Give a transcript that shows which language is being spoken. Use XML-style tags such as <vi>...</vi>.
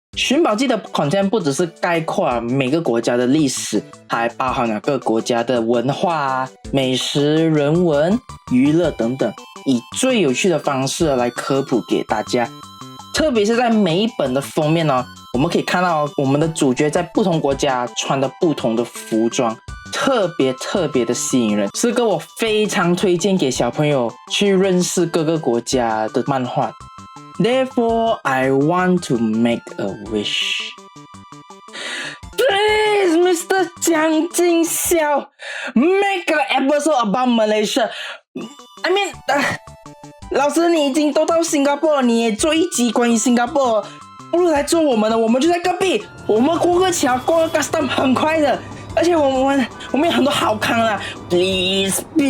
<zh>寻宝记的 content 不只是概括每个国家的历史，还包含了各国家的文化、美食、人文、娱乐等等，以最有趣的方式来科普给大家。特别是在每一本的封面哦，我们可以看到我们的主角在不同国家穿的不同的服装，特别的吸引人，是个我非常推荐给小朋友去认识各个国家的漫画。</zh> <en>Therefore, I want to make a wish. Please, Mr. 江金霄 make an episode about Malaysia. I mean,</en> <zh>老师你已经都到新加坡了，你也做一集关于新加坡，不如来做我们的，我们就在隔壁，我们过个桥，过个 custom 很快的，而且我们有很多好康啦 ，</zh> <en>please。</en>